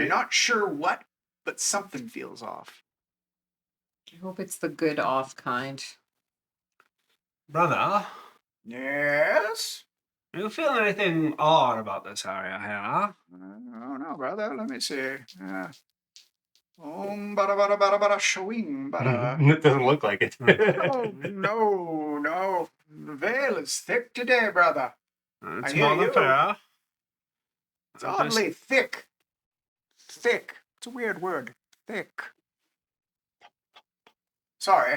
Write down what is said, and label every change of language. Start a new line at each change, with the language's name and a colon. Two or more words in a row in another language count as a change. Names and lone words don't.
English: You're not sure what, but something feels off. I hope it's the good off kind. Brother, Yes. you feel anything odd about this area here? I don't know, brother. Let me see. Bada bada bada bada shwing bada. It doesn't look like it. Oh no. The veil is thick today, brother. It's I hear more than you. fair. It's oddly thick. Thick. It's a weird word. Thick. Sorry.